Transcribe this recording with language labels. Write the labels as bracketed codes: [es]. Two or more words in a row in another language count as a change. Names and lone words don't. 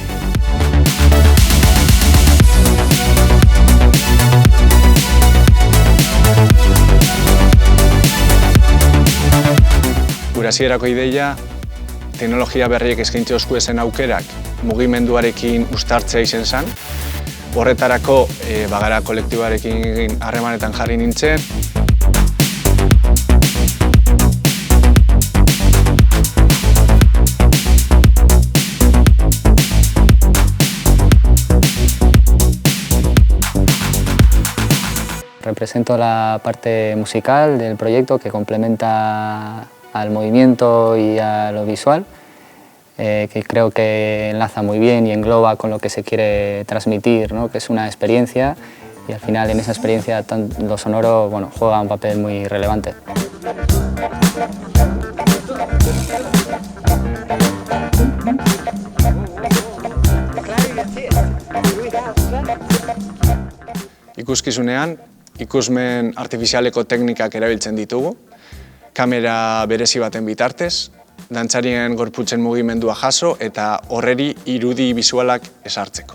[eu] Gure hasierako ideia, teknologia berriek eskaintze oskuezen aukerak mugimenduarekin uztartzea izen zen. Horretarako Bagara kolektiboarekin harremanetan jarri nintzen. [es] Represento la parte musical del proyecto que complementa al movimiento y a lo visual, que creo que enlaza muy bien y engloba con lo que se quiere transmitir, ¿no? Que es una experiencia y al final en esa experiencia lo sonoro juega un papel muy relevante. [eu] Ikuskizunean, ikusmen artifizialeko teknikak erabiltzen ditugu, kamera berezi baten bitartez, dantzarien gorputzen mugimendua jaso eta horreri irudi bisualak esartzeko.